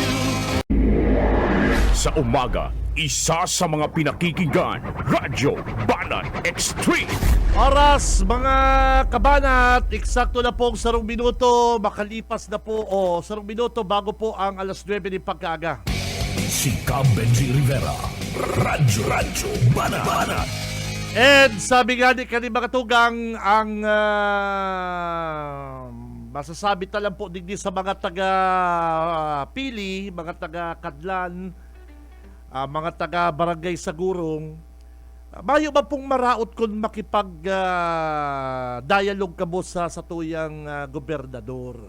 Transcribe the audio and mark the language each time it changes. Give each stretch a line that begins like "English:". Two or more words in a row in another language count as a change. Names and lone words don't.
Filipino: Sa umaga, isa sa mga pinakikinggan, Radyo Banat Extreme.
Bikol: Oras mga kabanat, eksakto na po ang 10 minuto, makalipas na po 10 minuto bago po ang alas 9 ni pagkaaga. Si Benji Rivera, Radyo Bana. And sabi nga ni mga tugang, ang masasabi talang po digdi sa mga taga-Pili, mga taga-Kadlan, mga taga-Barangay Sagurong, mayo ba pong maraot kung makipag-dialogue ka mo sa tuyang gobernador?